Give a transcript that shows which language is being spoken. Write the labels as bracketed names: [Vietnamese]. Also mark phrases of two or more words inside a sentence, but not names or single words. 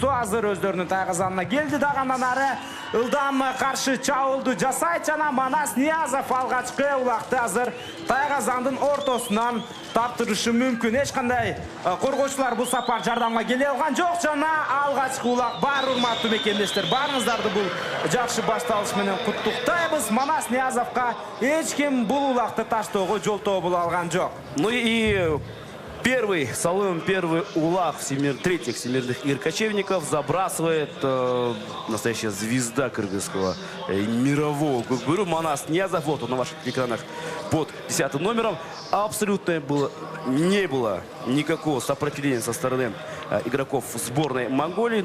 [Kyrgyz] Азыр өздөрүнүн тайгазанына келди. Дагы андан ары ылдам каршы чабуулду жасайт жана Манас Ниязов алгачкы улакты азыр тайгазандын ортосунан таптырышы мүмкүн. Эч кандай коргоочулар бул сапар жардамга келе алган жок жана алгачкы улак бар. Урматтуу мекендештер, барыңыздарды бул жакшы башталыш менен куттуктайбыз. Манас Ниязовго эч ким бул улакты таштоого жолтоо боло алган жок. [Russian] Ну и первый улак третьих всемирных игр кочевников забрасывает настоящая звезда кыргызского мирового кокбуру Манас Ниязов. Вот он на ваших экранах под 10 номером. Абсолютно не было никакого сопротивления со стороны игроков сборной Монголии.